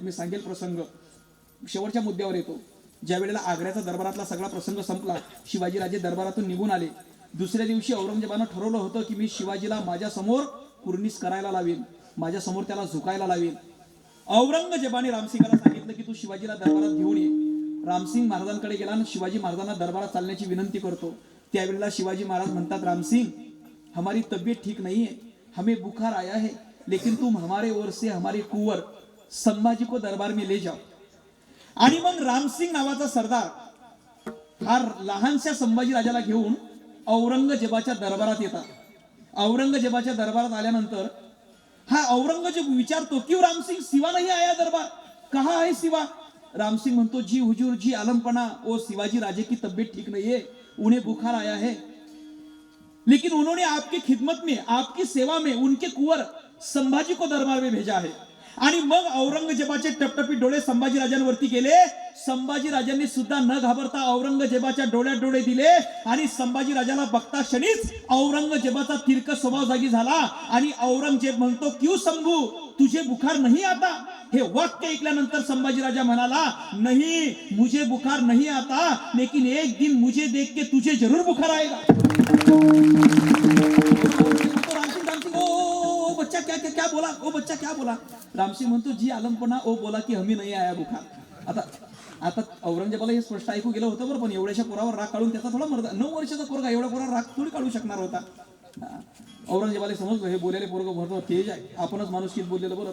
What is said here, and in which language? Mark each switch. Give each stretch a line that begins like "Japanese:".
Marathi: मी सांगेल प्रसंग, शेवटच्या मुद्द्यावर येतो. ज्या वेळेला आग्र्याचा दरबारातला सगळा प्रसंग संपला, शिवाजीराजे दरबारातून निघून आले. दुसऱ्या दिवशी औरंगजेबानं ठरवलं होतं की मी शिवाजीला माझ्या समोर कुर्निस करायला लावेल, माझ्या समोर त्याला झुकायला लावेल. औरंगजेबाने रामसिंगाला सांगितलं की तू शिवाजीला दरबारात घेऊन ये. रामसिंग महाराजांकडे गेला आणि शिवाजी महाराजांना दरबारात चालण्याची विनंती करतो. त्यावेळेला शिवाजी महाराज म्हणतात,
Hindi: रामसिंग, हमारी तबीयत ठीक नहीं है, हमें बुखार आया है, लेकिन तुम हमारे ओर से हमारे कुंवर संभाजी को दरबार में ले जाओ.
Marathi: आणि मग रामसिंग नावाचा सरदार हा लहानशा संभाजी राजाला घेऊन औरंगजेबाच्या दरबारात येतात. औरंगजेबाच्या दरबारात आल्यानंतर हा औरंगजेब विचारतो,
Hindi: क्यों रामसिंग, सिवा नहीं आया दरबार, कहाँ है सिवा?
Marathi: रामसिंग म्हणतो,
Hindi: जी हुजूर, जी आलमपना, वो शिवाजी राजे की तबीयत ठीक नहीं है, उन्हें बुखार आया है, लेकिन उन्होंने आपकी खिदमत में, आपकी सेवा में उनके कुंवर संभाजी को दरबार में भेजा है.
Marathi: आणि मग औरंगजेबाचे टपटपी डोळे संभाजी राजांवरती गेले. संभाजी राजांनी सुद्धा न घाबरता औरंगजेबाच्या डोळ्यात डोळे दिले आणि संभाजी राजाला बघता क्षणीच औरंगजेबाचा तिरक स्वभाव जागी झाला. आणि औरंगजेब म्हणतो,
Hindi: क्यों शंभू, तुझे बुखार नहीं आता?
Marathi: हे वाक्य ऐकल्यानंतर संभाजी राजा म्हणाला,
Hindi: नहीं, मुझे बुखार नहीं आता, लेकिन एक दिन मुझे देख के तुझे जरूर बुखार आएगा. बच्चा क्या क्या क्या बोला, ओ बच्चा क्या बोला?
Marathi: रामसिंग म्हणतो,
Hindi: जी आलमपना, ओ बोला की हमी नाही आया बुखार.
Marathi: आता औरंगजेबाला हे स्पष्ट ऐकू गेलं होतं बरं, पण एवढ्याशा पोरावर राग काढून त्याचा थोडा मर्द, 9 वर्षाचा पोरगा एवढ्या पोरावर राग थोडी काढू शकणार होता. औरंगजेबाला समजलं हे बोलायला पोरग भरतो तेज आहे, आपणच माणुसकीत बोललेलं बरं.